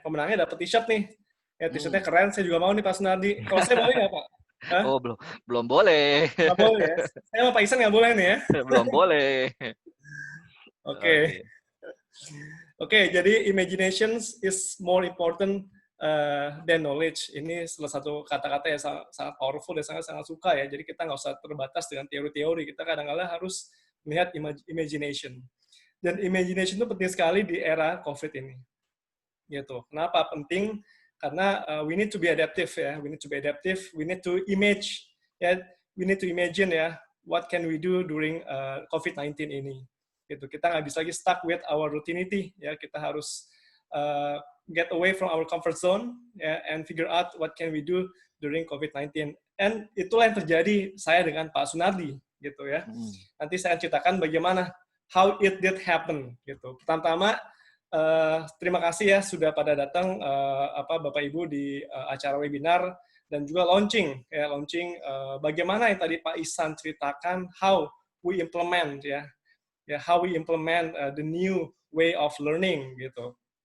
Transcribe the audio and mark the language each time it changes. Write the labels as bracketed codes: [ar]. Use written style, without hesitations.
[id] Pemenangnya dapat t-shirt nih. Ya t-shirtnya keren. Saya juga mau nih Pak Sunardi. Kalau saya boleh nggak Pak? Hah? Oh belum boleh. Nggak boleh ya. Saya sama Pak Isan nggak boleh nih ya. Belum boleh. [en] Oke, jadi imagination is more important than knowledge. [id] Ini salah satu kata-kata yang sangat powerful dan sangat suka ya. Jadi kita nggak usah terbatas dengan teori-teori. Kita kadang-kadang harus melihat imagination. Dan imagination itu penting sekali di era COVID ini. Gitu. Kenapa penting? Karena [en] we need to be adaptive ya. We need to be adaptive. We need to image ya. We need to imagine ya. What can we do during COVID-19 ini? Gitu. [id] Kita nggak bisa lagi [en] stuck with our routinity ya. [id] Kita harus [en] get away from our comfort zone and figure out what can we do during COVID-19. And [id] itulah yang terjadi saya dengan Pak Sunardi gitu ya. Nanti saya ceritakan bagaimana [en] how it did happen [id] gitu. Pertama, terima kasih ya sudah pada datang Bapak Ibu di acara webinar dan juga launching bagaimana yang tadi Pak Ihsan ceritakan [en] how we implement how we implement the new way of learning [id] gitu.